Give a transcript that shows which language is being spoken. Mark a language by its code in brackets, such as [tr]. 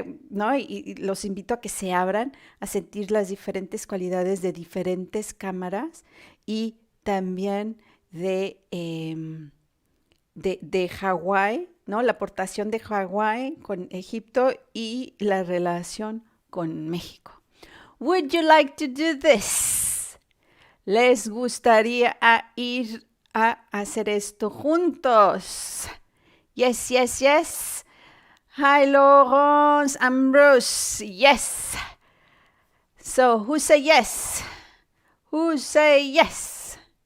[es] ¿No? Y los invito a que se abran a sentir las diferentes cualidades de diferentes cámaras y también de Hawái, ¿no? La aportación de Hawái con Egipto y la relación con México. [en] Would you like to do this? [es] ¿Les gustaría ir a hacer esto juntos? [en] Yes, yes, yes. Hi, Laurence, Ambrose, yes. So, who say yes? Who say yes?